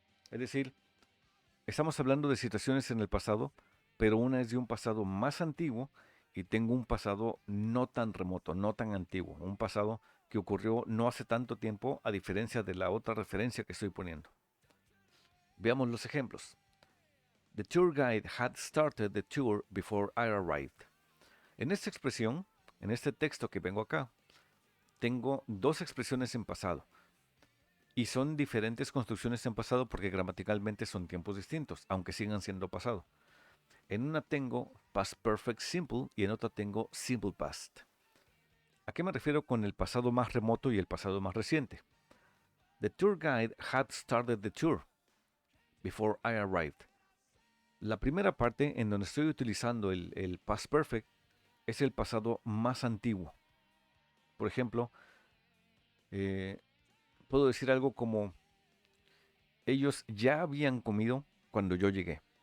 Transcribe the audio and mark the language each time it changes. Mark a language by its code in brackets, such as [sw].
[es] Es decir, estamos hablando de situaciones en el pasado pero una es de un pasado más antiguo y tengo un pasado no tan remoto, no tan antiguo, un pasado que ocurrió no hace tanto tiempo a diferencia de la otra referencia que estoy poniendo. Veamos los ejemplos. [en] The tour guide had started the tour before I arrived. [es] En esta expresión, en este texto que vengo acá, tengo dos expresiones en pasado. Y son diferentes construcciones en pasado porque gramaticalmente son tiempos distintos, aunque sigan siendo pasado. En una tengo past perfect simple y en otra tengo simple past. ¿A qué me refiero con el pasado más remoto y el pasado más reciente? [en] The tour guide had started the tour before I arrived. [es] La primera parte en donde estoy utilizando el past perfect es el pasado más antiguo. Por ejemplo, puedo decir algo como ellos ya habían comido cuando yo llegué.